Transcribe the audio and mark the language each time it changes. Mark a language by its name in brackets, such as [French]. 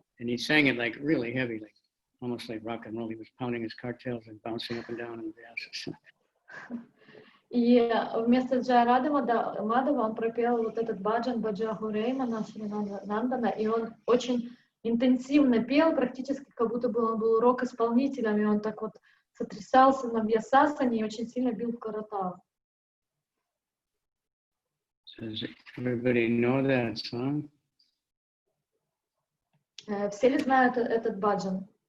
[English] And he sang it like really heavy, like almost like rock and roll. He was pounding his cartels and bouncing up and down in the asses. [Russian] И вместо Джай Рады Мадхава он пропел вот этот баджан Баджа Хуреймана Шри Нандана, и он очень интенсивно пел, практически как будто бы он был рок-исполнителем, и он так вот сотрясался на вьясасане и очень сильно бил в каратал. [English] Does everybody know that song? [Russian] Все ли знают этот баджан?